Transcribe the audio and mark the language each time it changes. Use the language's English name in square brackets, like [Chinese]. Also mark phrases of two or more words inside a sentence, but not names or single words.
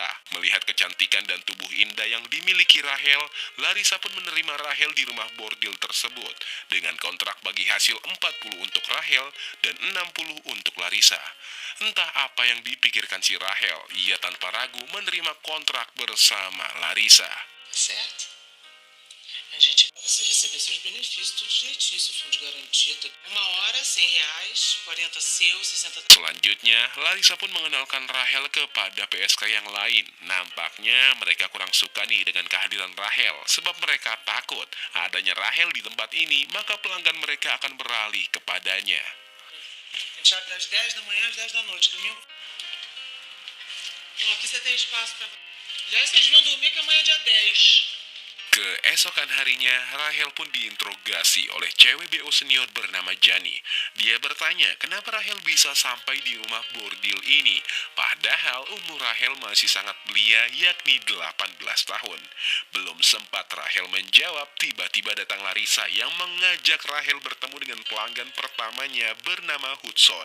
[Indonesian] Melihat kecantikan dan tubuh indah yang dimiliki Raquel, Larissa pun menerima Raquel di rumah bordil tersebut dengan kontrak bagi hasil 40 untuk Raquel dan 60 untuk Larissa. Entah apa yang dipikirkan si Raquel, ia tanpa ragu menerima kontrak bersama Larissa. [Portuguese] Certo? A gente, você receber seus benefícios tudo direitinho, seu fundo de garantia. Uma hora, R$100, 40 seu, 60... [Indonesian] Selanjutnya, Larissa pun mengenalkan Raquel kepada PSK yang lain. Nampaknya mereka kurang suka nih dengan kehadiran Raquel, sebab mereka takut adanya Raquel di tempat ini, maka pelanggan mereka akan beralih kepadanya. [Portuguese] A gente abre das 10 da manhã às 10 da noite, domingo. Bom, aqui você tem espaço para... Já vocês vão dormir que amanhã é dia 10. [Indonesian] Keesokan harinya, Rahel pun diinterogasi oleh cewek BO senior bernama Jani. Dia bertanya kenapa Rahel bisa sampai di rumah bordil ini, padahal umur Rahel masih sangat belia, yakni 18 tahun. Belum sempat Rahel menjawab, tiba-tiba datang Larissa yang mengajak Rahel bertemu dengan pelanggan pertamanya bernama Hudson.